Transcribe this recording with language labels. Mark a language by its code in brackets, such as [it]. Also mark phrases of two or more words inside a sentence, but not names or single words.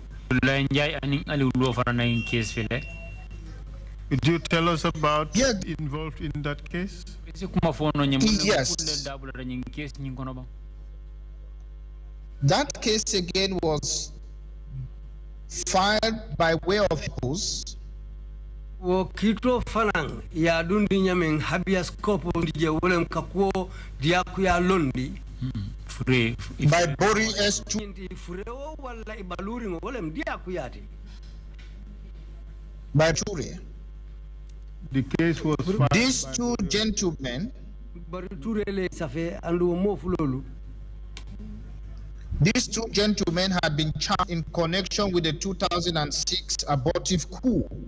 [en] Could you tell us about involved in that case? Yes. That case again was filed by way of habeas. [man] Kito fanang ya dundi nyameng [la] habeas corpus [man] ndije wolem kakwo diakuya londi [en] by Bori S2 [man] wala ibaluri wolem diakuyati [en] by Ture. The case was filed. These two gentlemen, had been charged in connection with the 2006 abortive coup.